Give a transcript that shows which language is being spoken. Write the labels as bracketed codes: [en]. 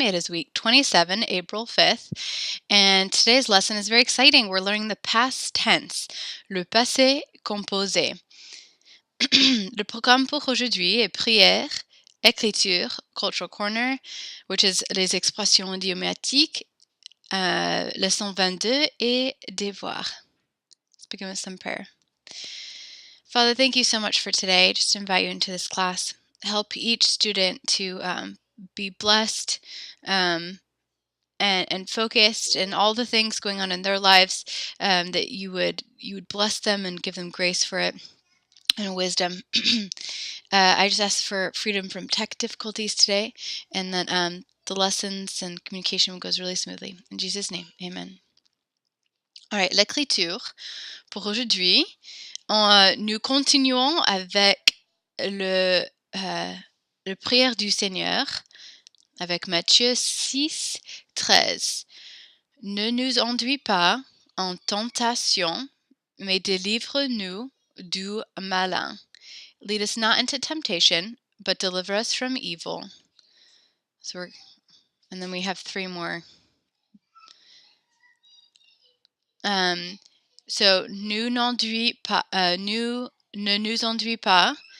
[en] It is week 27, April 5th, and today's lesson is very exciting. We're learning the past tense, [fr] le passé composé. Le programme pour aujourd'hui est prière, écriture, [en] cultural corner, which is [fr] les expressions idiomatiques, leçon 22, et devoir. [en] Let's begin with some prayer. Father, thank you so much for today. Just invite you into this class. Help each student to be blessed and focused in all the things going on in their lives, that you would bless them and give them grace for it and wisdom. I just ask for freedom from tech difficulties today, and that the lessons and communication goes really smoothly. In Jesus' name, amen. All right, [fr] l'écriture pour aujourd'hui. Nous continuons avec le prière du Seigneur avec Matthieu 6, 13. Ne nous enduis pas en tentation, mais délivre-nous du malin. [en] Lead us not into temptation, but deliver us from evil. And then we have three more. [fr] So, nous n'enduis pas, nous ne nous enduis pas.